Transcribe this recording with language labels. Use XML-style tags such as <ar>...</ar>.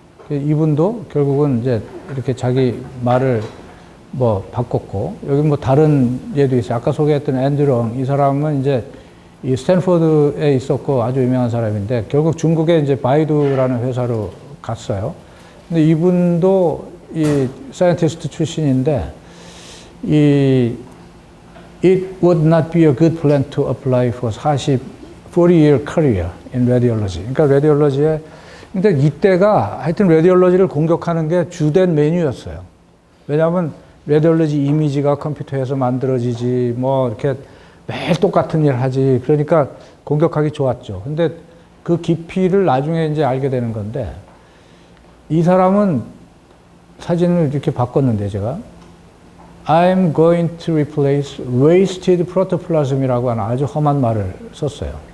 <ko>이분도 결국은 이제 이렇게 자기 말을 뭐 바꿨고, 여기 뭐 다른 예도 있어요. 아까 소개했던 앤드롱, 이 사람은 이제 이 스탠포드에 있었고 아주 유명한 사람인데, 결국 중국에 이제 바이두라는 회사로 갔어요. 근데 이분도 이 사이언티스트 출신인데,</ko> <en>It would not be a good plan to apply for 40-year career in radiology.</en> <ko>그러니까 라디올로지에, 근데 이때가 하여튼 라디올로지를 공격하는 게 주된 메뉴였어요. 왜냐하면 라디올로지 이미지가 컴퓨터에서 만들어지지, 뭐 이렇게 매일 똑같은 일 하지. 그러니까 공격하기 좋았죠. 근데 그 깊이를 나중에 이제 알게 되는 건데, 이 사람은 사진을 이렇게 바꿨는데, 제가</ko> <en>I'm going to replace wasted protoplasm</en> <ko>이라고 하는 아주 험한 말을 썼어요.</ko>